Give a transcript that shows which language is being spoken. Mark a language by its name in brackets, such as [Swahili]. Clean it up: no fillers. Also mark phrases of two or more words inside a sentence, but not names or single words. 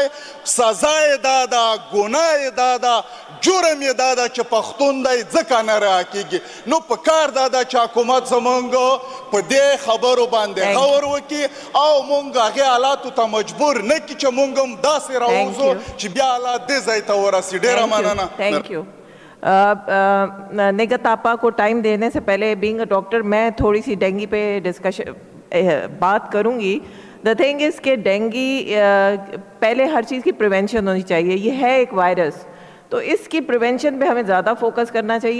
[Pashto] سزا یې دا ده ګناه یې دا ده جرم یې دا ده چې پښتون دی ځکه نه رها کېږي. نو په کار دا ده چې حکومت زموږ په دې خبرو باندې غور وکړي او موږ هغې حالاتو ته مجبور نه کړي چې موږ هم داسې راوځو چې بیا حالات دې ځای ته ورسي. ډېره مننه. [Urdu] نگہت آپا کو ٹائم دینے سے پہلے, [English] being a doctor, [Urdu] میں تھوڑی سی ڈینگو پہ ڈسکشن بات کروں گی. [English] the thing is [Urdu] کہ ڈینگو پہلے ہر چیز کی پریوینشن ہونی چاہیے. یہ ہے ایک وائرس، تو اس کی پریوینشن پہ ہمیں زیادہ فوکس کرنا چاہیے.